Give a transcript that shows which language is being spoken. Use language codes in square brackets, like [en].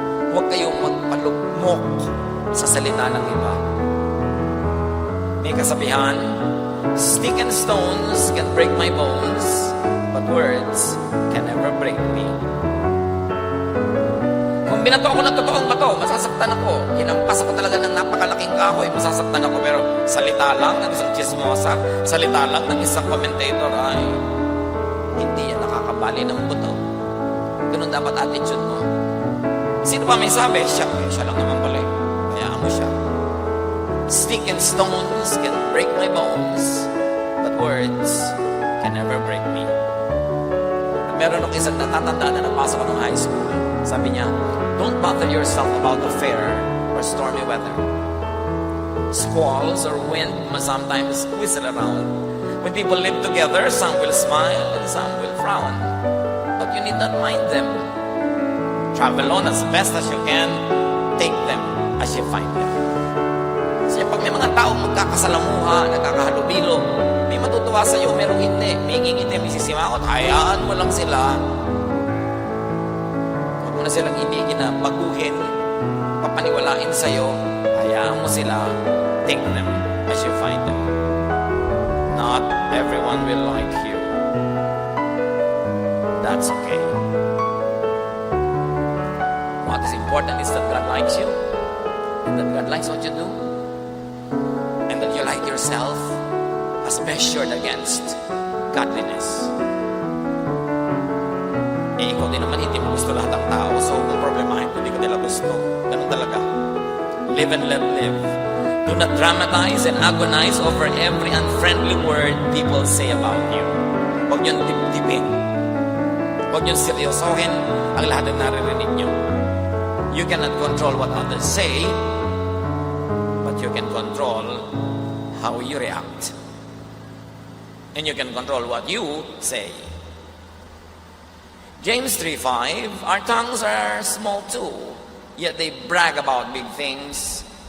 [tl] Huwag kayong magpalugmok sa salita ng iba. May kasabihan, [en] stick and stones can break my bones, but words can never break me. [tl] Kung binato ako ng totoong bato, masasaktan ako. Hinampas ako talaga ng napakalaking kahoy, masasaktan ako. Pero salita lang ng isang chismosa, salita lang ng isang commentator, ay, hindi yan nakakabali ng buto. Ganun dapat attitude mo. Sino pa may sabi? Siya lang naman pala. Hayaan mo siya. [en] Stick and stones can break my bones, but words can never break me. [tl] Meron akong isang natatanda na napasok ako ng high school. Sabi niya, [en] don't bother yourself about the fair or stormy weather. Squalls or wind must sometimes whistle around. When people live together, some will smile and some will frown. But you need not mind them. Travel on as best as you can. Take them as you find them. [tl] Kasi pag may mga taong magkakasalamuha, nagkakahalubilo, may matutuwa sa iyo, merong hindi. May ngingiti, may sisimangot, hayaan mo lang sila. Huwag mo na silang ibigin na baguhin, papaniwalain sa iyo, hayaan mo sila, [en] take them as you find them. Not everyone will like you. That's okay. What is important is that God likes you, and that God likes what you do, and that you like yourself as measured against godliness. [tl] Eh, ikaw din naman, hindi mo gusto lahat ng tao. So, kung problemahin ko, hindi ko nila gusto. Ganun talaga. [en] Live and let live. Do not dramatize and agonize over every unfriendly word people say about you. [tl] Huwag niyong tip-tipin. Huwag niyong seryosohin ang lahat ng naririnig niyo. [en] You cannot control what others say, but you can control how you react. And you can control what you say. James 3:5, our tongues are small too, yet they brag about big things.